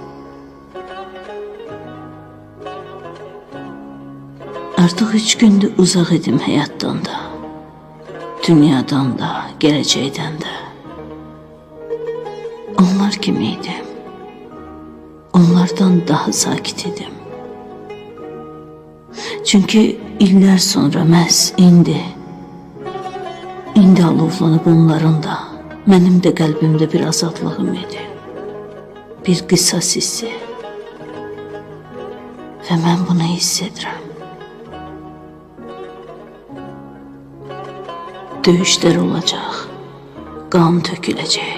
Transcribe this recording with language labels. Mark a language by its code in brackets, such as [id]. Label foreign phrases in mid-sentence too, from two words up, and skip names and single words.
[tr] Artık 3 gündür uzak idim hayattan da, dünyadan da, geleceğden de. Onlar kimiydim? [az] Onlardan daha sakit idim. Çünkü iller sonra məhz indi alovlanıb onların da, mənim də qəlbimdə bir azadlığım idi. Bir qisas hissi. Və mən bunu hiss edirəm. Döyüşlər olacaq, qan töküləcək.